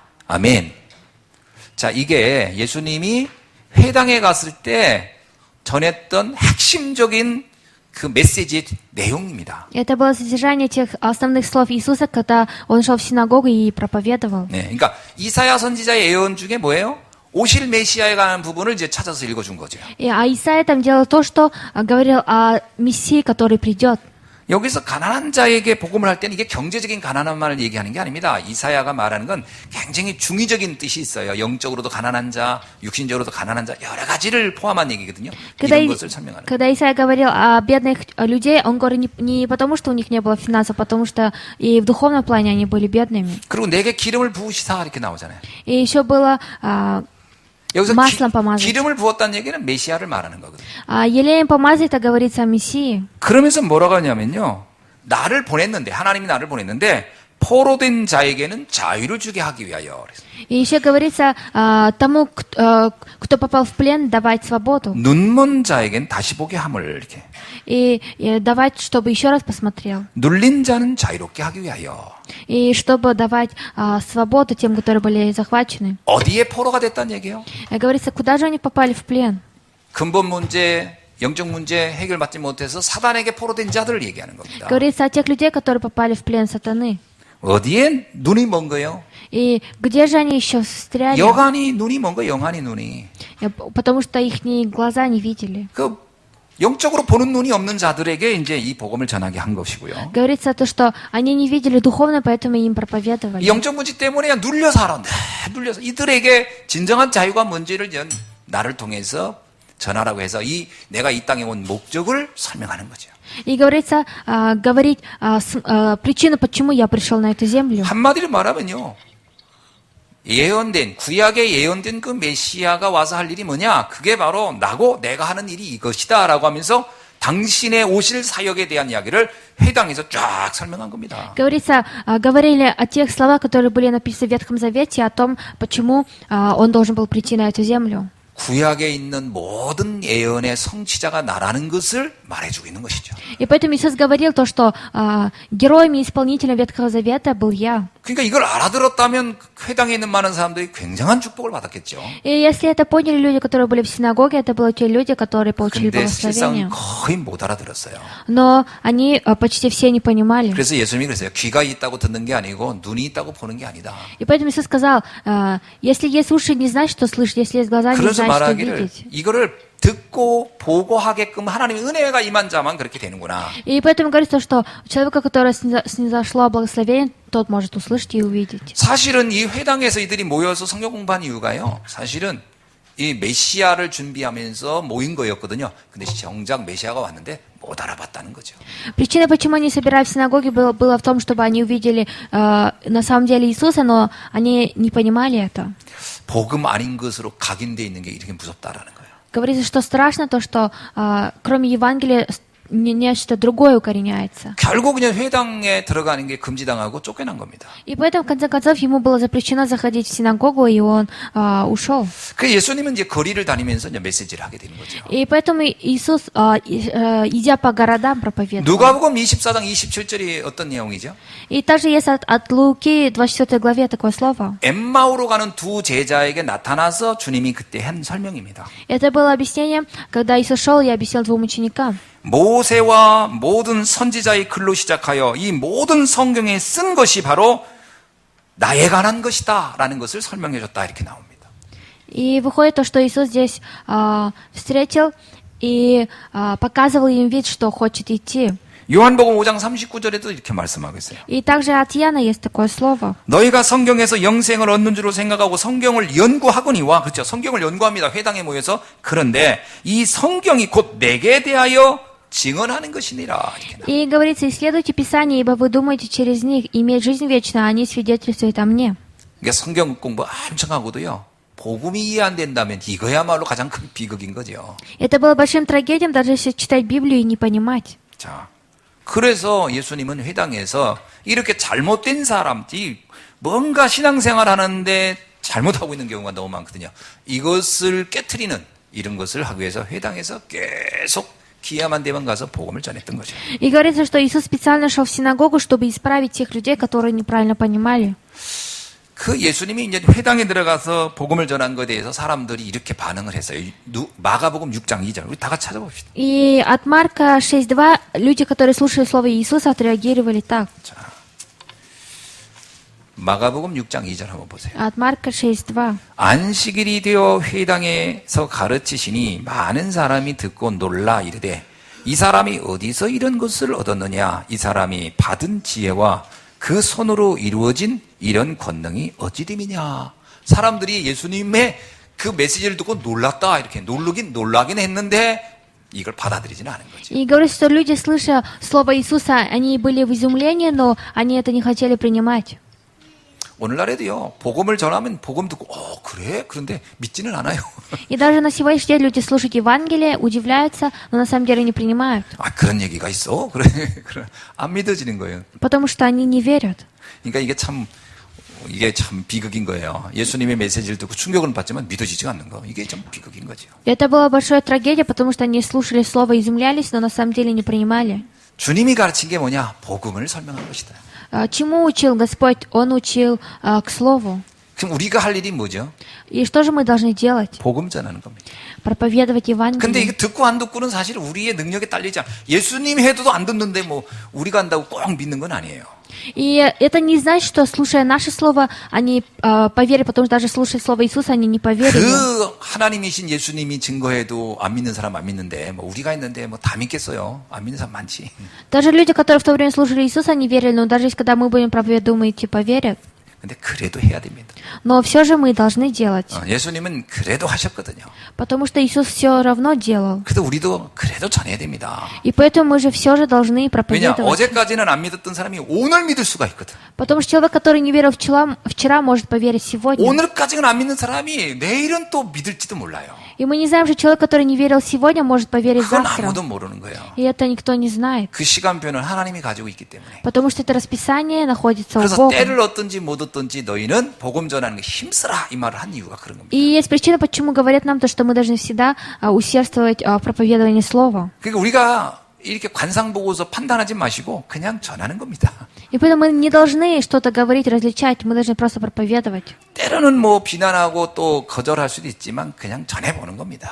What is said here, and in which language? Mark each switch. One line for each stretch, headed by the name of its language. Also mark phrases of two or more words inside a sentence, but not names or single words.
Korean: 아멘. 자, 이게 예수님이 회당에 갔을 때 전했던 핵심적인 그 메시지의 내용입니다.
Russian: Это было содержание тех основных слов Иисуса, когда он шел в синагогу и проповедовал.
Korean: 네, 그러니까 이사야 선지자의 예언 중에 뭐예요? 오실 메시아에 관한 부분을 이제 찾아서 읽어준 거죠.
Russian: А Исаия там делал то, что говорил о Мессии, который придет.
Korean: 여기서 가난한 자에게 복음을 할 때는 이게 경제적인 가난함만을 얘기하는 게 아닙니다. 이사야가 말하는 건 굉장히 중의적인 뜻이 있어요. 영적으로도 가난한 자, 육신적으로도 가난한 자, 여러 가지를 포함한 얘기거든요. 이런 것을 설명하는 거예요.
Russian: Когда Исаия говорил о бедных людей, он говорит не потому, что у них не было финансов, потому что и в духовном плане они были бедными.
Korean: 그리고 내게 기름을 부으시사 이렇게 나오잖아요.
Russian: И еще было
Korean: 여기서
Russian: маслом помазать.
Korean: 기름을 부었다는 얘기는 메시아를 말하는 거거든요.
Russian: елеем помазать, это говорится о Мессии.
Korean: 그러면서 뭐라고 하냐면요. 나를 보냈는데, 하나님이 나를 보냈는데 포로된 자에게는 자유를 주게 하기 위하여.
Russian: И еще говорится тому, кто попал в плен, давать свободу.
Korean: 눈먼 자에게는 다시 보게 함을 이렇게.
Russian: И давать, чтобы еще раз посмотрел.
Korean: 눌린 자는 자유롭게 하기 위하여.
Russian: И чтобы давать свободу тем, которые были захвачены.
Korean: 어디에 포로가 됐다는 얘기예요?
Russian: Говорится, куда же они попали в плен?
Korean: 근본 문제, 영적 문제 해결받지 못해서 사단에게 포로된 자들을 얘기하는 겁니다.
Russian: Говорится о тех людей, которые попали в плен сатаны.
Korean: 어디에 눈이 먼 거예요?
Russian: И где же они еще встряли?
Korean: 여간이 눈이 먼 거예요. 영안이 눈이.
Russian: Потому что их глаза не видели.
Korean: 그 영적으로 보는 눈이 없는 자들에게 이제 이 복음을 전하게 한 것이고요.
Russian: Говорится то, что они не видели духовно, поэтому им проповедовали.
Korean: 영적 문제 때문에 눌려서 하는데, 눌려서 이들에게 진정한 자유가 뭔지를 나를 통해서 전하라고 해서 내가 이 땅에 온 목적을 설명하는 거죠.
Russian: И говорится, говорить причину, почему я пришел на эту землю.
Korean: 한마디로 말하면요. 예언된, 구약에 예언된 그 메시아가 와서 할 일이 뭐냐? 그게 바로 나고 내가 하는 일이 이것이다 라고 하면서 당신의 오실 사역에 대한 이야기를 회당에서 쫙 설명한 겁니다.
Russian: Говорится, говорили о тех словах, которые были написаны в Ветхом Завете, о том, почему он должен был прийти на эту землю.
Korean: 구약에 있는 모든 예언의 성취자가 나라는 것을 말해주고 있는 것이죠.
Russian: И поэтому Иисус говорил то, что героем и исполнителем Ветхого Завета был я.
Korean: 그러니까 이걸 알아들었다면 회당에 있는 많은 사람들이 굉장한 축복을 받았겠죠.
Russian: И если это поняли люди, которые были в синагоге, это были те люди, которые получили
Korean: 근데 실상
Russian: благословение.
Korean: 거의 못 알아들었어요.
Russian: Но они почти все не понимали.
Korean: 그래서 예수님이 그랬어요. 귀가 있다고 듣는 게 아니고 눈이 있다고 보는 게 아니다.
Russian: И поэтому Иисус сказал, если есть уши, не значит, что слышать, если есть глаза, не
Korean: 그래서
Russian: значит, что
Korean: 말하기를
Russian: видеть.
Korean: 이거를 듣고 보고 하게끔 하나님의 은혜가 임한 자만 그렇게 되는구나.
Russian: И поэтому говорится, что человека, которого снизошло благословение, тот может услышать и увидеть.
Korean: 사실은 이 회당에서 이들이 모여서 성경 공부한 이유가요. 사실은 이 메시아를 준비하면서 모인 거였거든요. 근데 정작 메시아가 왔는데 못 알아봤다는 거죠.
Russian: Причина, почему они собирались в синагоге, была в том, чтобы они увидели на самом деле Иисуса, но они не понимали это.
Korean: 복음 아닌 것으로 각인되어 있는 게 이렇게 무섭다라는 거예요.
Russian: Говорится, что страшно то, что кроме Евангелия нечто другое укореняется.
Korean: 결국 그냥 회당에 들어가는 게 금지당하고 쫓겨난 겁니다.
Russian: И поэтому, в конце концов, ему было запрещено заходить в синагогу, и он ушел.
Korean: 그 예수님은 이제 거리를 다니면서 이제 메시지를 하게 되는 거죠.
Russian: И поэтому Иисус, идя по городам, проповедовал.
Korean: 누가복음 24장 27절이 어떤 내용이죠?
Russian: И также есть от Луки 24 главе такое слово.
Korean: 엠마오로 가는 두 제자에게 나타나서 주님이 그때 한 설명입니다.
Russian: Это было объяснение, когда Иисус шел и объяснил двум ученикам.
Korean: 모세와 모든 선지자의 글로 시작하여 이 모든 성경에 쓴 것이 바로 나에 관한 것이다 라는 것을 설명해 줬다 이렇게 나옵니다.
Russian: И выходит то, что Иисус здесь встретил и показывал им вид, что хочет идти.
Korean: 요한복음 5장 39절에도 이렇게 말씀하고 있어요.
Russian: И также от Иоанна есть такое слово.
Korean: 너희가 성경에서 영생을 얻는 줄로 생각하고 성경을 연구하거니와, 그렇죠. 성경을 연구합니다. 회당에 모여서. 그런데 이 성경이 곧 내게 대하여 증언하는 것이니라. 이렇게 나와요.
Russian: И говорится, исследуйте Писание, ибо вы думаете через них иметь жизнь вечную, а они свидетельствуют о мне.
Korean: 그러니까 성경 공부 엄청 하고도요. 복음이 이해 안 된다면 이거야말로 가장 큰 비극인 거죠.
Russian: Это было большим трагедией, даже если читать Библию и не понимать.
Korean: 자, 그래서 예수님은 회당에서 이렇게 잘못된 사람들이 뭔가 신앙생활 하는데 잘못하고 있는 경우가 너무 많거든요. 이것을 깨트리는 이런 것을 하기 위해서 회당에서 계속 기회만 되면 가서 복음을 전했던 거죠.
Russian: И говорится, что Иисус специально шел в синагогу, чтобы исправить тех людей, которые неправильно понимали.
Korean: 그 예수님이 이제 회당에 들어가서 복음을 전한 것에 대해서 사람들이 이렇게 반응을 했어요. 마가복음 6장 2절. 우리 다 같이 찾아봅시다.
Russian: И от Марка 6.2 люди, которые слушали слово Иисуса, отреагировали так.
Korean: 자, 마가복음 6장 2절 한번 보세요.
Russian: От Марка 6.2.
Korean: 안식일이 되어 회당에서 가르치시니 많은 사람이 듣고 놀라 이르되 이 사람이 어디서 이런 것을 얻었느냐? 이 사람이 받은 지혜와 그 손으로 이루어진 이런 권능이 어찌 됨이냐? 사람들이 예수님의 그 메시지를 듣고 놀랐다 이렇게 놀라긴 했는데 이걸 받아들이지는 않은 거죠.
Russian: И говорится, что люди, слыша слово Иисуса, они были в изумлении, но они это не хотели принимать.
Korean: 오늘날에도요, 복음을 전하면 복음 듣고, 그래? 그런데 믿지는 않아요.
Russian: И даже на сегодняшний день люди слушают Евангелие, удивляются, но на самом деле не принимают.
Korean: 아, 그런 얘기가 있어? 그래, 안 믿어지는 거예요.
Russian: Потому что они не верят.
Korean: 그러니까 이게 참 비극인 거예요. 예수님의 메시지를 듣고 충격은 받지만 믿어지지가 않는 거. 이게 좀 비극인 거죠.
Russian: Это была большая трагедия, потому что они слушали слово, изумлялись, но на самом деле не принимали.
Korean: 주님이 가르친 게 뭐냐? 복음을 설명한 것이다.
Russian: Чему учил Господь? Он учил к слову.
Korean: 그럼 우리가 할 일이 뭐죠?
Russian: И что же мы должны делать?
Korean: 복음 전하는 겁니다.
Russian: Проповедовать
Korean: 근데
Russian: Евангелие.
Korean: 이게 듣고 안 듣고는 사실 우리의 능력에 딸리지 않아. 예수님 해도 안 듣는데 뭐 우리가 한다고 꼭 믿는 건 아니에요.
Russian: И это не значит, что, слушая наше слово, они поверят, потому что даже слушая слово Иисуса, они не поверили.
Korean: 그 하나님이신 예수님이 증거해도 안 믿는 사람 안 믿는데 뭐 우리가 했는데 뭐 다 믿겠어요. 안 믿는 사람 많지.
Russian: Даже люди, которые в то время слушали Иисуса, они верили, но даже когда мы будем проповедовать, думаете, поверят.
Korean: 근데 그래도 해야 됩니다.
Russian: Но все же мы должны делать.
Korean: 예수님은 그래도 하셨거든요.
Russian: Потому что Иисус все равно делал.
Korean: 그래도 우리도 그래도 전해야 됩니다.
Russian: И поэтому мы же все же должны
Korean: 왜냐?
Russian: проповедовать.
Korean: 어제까지는 안 믿었던 사람이 오늘 믿을 수가 있거든.
Russian: Потому что человек, который не верил вчера может поверить сегодня.
Korean: 오늘까지는 안 믿는 사람이 내일은 또 믿을지도 몰라요.
Russian: И мы не знаем, что человек, который не верил сегодня, может поверить
Korean: 그건
Russian: завтра.
Korean: 아무도 모르는 거예요.
Russian: И это никто не знает.
Korean: 그 시간표는 하나님이 가지고 있기 때문에.
Russian: Потому что это расписание находится у
Korean: 그래서
Russian: Бога.
Korean: 때를 얻든지 못 얻든지 너희는 복음 전하는 게 힘쓰라 이 말을 한 이유가 그런 겁니다.
Russian: И есть причина, почему говорят нам то, что мы должны всегда усердствовать в проповедовании слова.
Korean: 그러니까 우리가 이렇게 관상 보고서 판단하지 마시고 그냥 전하는 겁니다.
Russian: И поэтому мы не должны что-то говорить, различать, мы должны просто проповедовать.
Korean: 때로는 뭐 비난하고 또 거절할 수도 있지만 그냥 전해보는 겁니다.